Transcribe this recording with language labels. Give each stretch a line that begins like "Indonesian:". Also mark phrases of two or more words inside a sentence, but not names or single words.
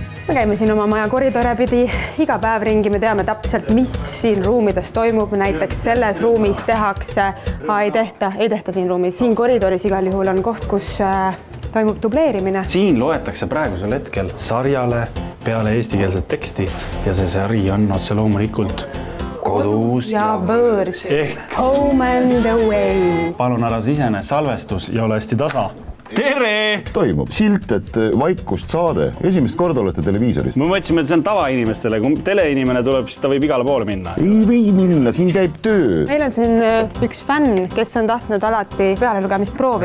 Estonian: Me käime siin oma maja koridore pidi iga päev ringi, me teame täpselt, mis siin ruumides toimub, näiteks selles ruumis tehakse, ei tehta siin ruumis, siin koridoris igal juhul on koht, kus toimub dubleerimine. Siin loetakse praegusel hetkel sarjale peale eestikeelset teksti ja see sari on otse loomulikult Kodus ja võõrsil.
English: Home and away.
Estonian: Palun ära sisene, salvestus ja ole hästi tasa. Tere! Toimub silt, et vaikust saade. Esimest korda olete televiisoris. Me mõtlesime, et see on tavainimestele. Kui teleinimene tuleb, siis ta võib igale poole minna. Ei või minna, siin käib töö. Meil on siin üks fänn, kes on tahtnud alati pealelugemist proovi.